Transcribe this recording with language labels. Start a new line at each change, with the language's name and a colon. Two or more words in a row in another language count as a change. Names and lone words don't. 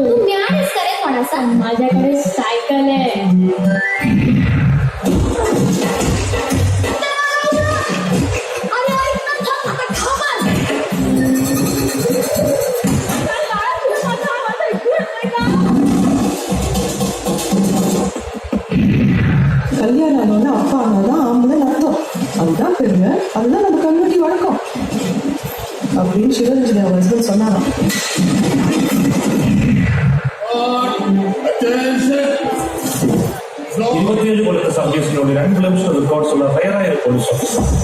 Marathi: तू मिळालीस करे कोणाचा माझ्याकडे सायकल आहे अरे ऐक ना, थांब आता, थांब आज. काय बाळा, तुला माझा आवाज ऐकू येत नाही का?
Tamil: கல்யாணம்னா அப்பா அம்மாதான் ஆம்பளை அர்த்தம் அதுதான் பெருமை அதுதான் நம்ம கம்யூனிட்டி வழக்கம் அப்படின்னு சிவரஞ்சனி அவங்க ஹஸ்பண்ட் சொன்னாராம்
Malayalam: ഇരുപത്തിയേഴ് കൊല്ലത്തെ സർവീസിനുള്ളിൽ 2 ലക്ഷം റെക്കോർഡ്സ് ഉള്ള റയറായ ഒരു
English: police officer.